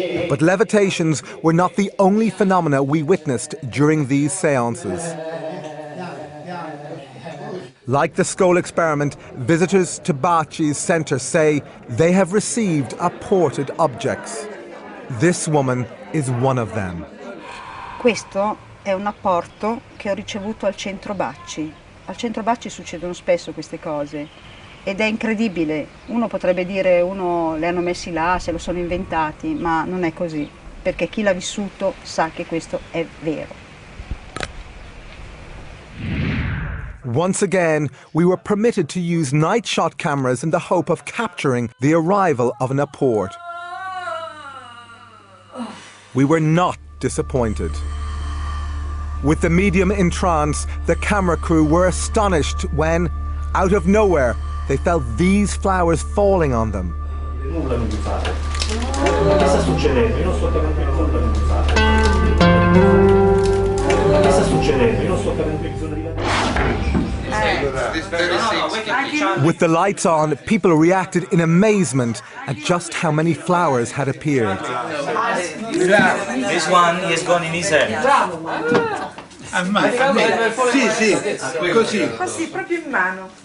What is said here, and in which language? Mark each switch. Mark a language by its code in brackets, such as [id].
[en] But levitations were not the only phenomena we witnessed during these seances. Like the Scole Experiment, visitors to Baci's centre say they have received apported objects. This woman is one of them. [it] Questo è un apporto che ho ricevuto al centro Baci. Al centro Baci succedono spesso queste cose ed è incredibile. Uno potrebbe dire le hanno messi là, se lo sono inventati, ma non è così, perché chi l'ha vissuto sa che questo è vero. [en] Once again, we were permitted to use night shot cameras in the hope of capturing the arrival of an apport. We were not disappointed. With the medium in trance, the camera crew were astonished when, out of nowhere, they felt these flowers falling on them. [it] Nulla non mi fate. Che sta succedendo? Io non sto capendo nulla non mi fate. Che sta succedendo? Io non sto capendo che bisogna [en] With the lights on, people reacted in amazement at just how many flowers had appeared. This one is gone in his hand. [it] Sì, così. Così, proprio in mano.